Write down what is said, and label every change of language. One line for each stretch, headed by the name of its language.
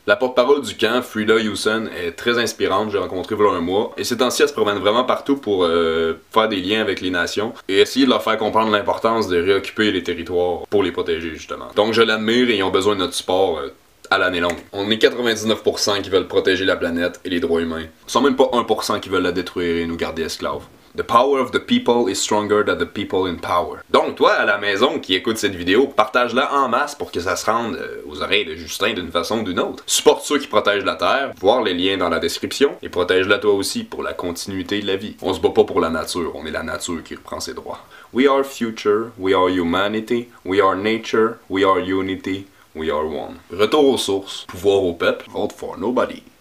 French: La porte-parole du camp, Frida Hewson, est très inspirante, j'ai rencontré voilà un mois, et ces temps-ci, elle se promène vraiment partout pour faire des liens avec les nations, et essayer de leur faire comprendre l'importance de occuper les territoires pour les protéger justement. Donc je l'admire et ils ont besoin de notre support à l'année longue. On est 99% qui veulent protéger la planète et les droits humains. Ils sont même pas 1% qui veulent la détruire et nous garder esclaves.
English: The power of the people is stronger than the people in power.
French: Donc toi à la maison qui écoute cette vidéo, partage-la en masse pour que ça se rende aux oreilles de Justin d'une façon ou d'une autre. Supporte ceux qui protègent la Terre, voir les liens dans la description, et protège-la toi aussi pour la continuité de la vie. On se bat pas pour la nature, on est la nature qui reprend ses droits.
English: We are future, we are humanity, we are nature, we are unity, we are one.
French: Retour aux sources, pouvoir au peuple,
English: vote for nobody.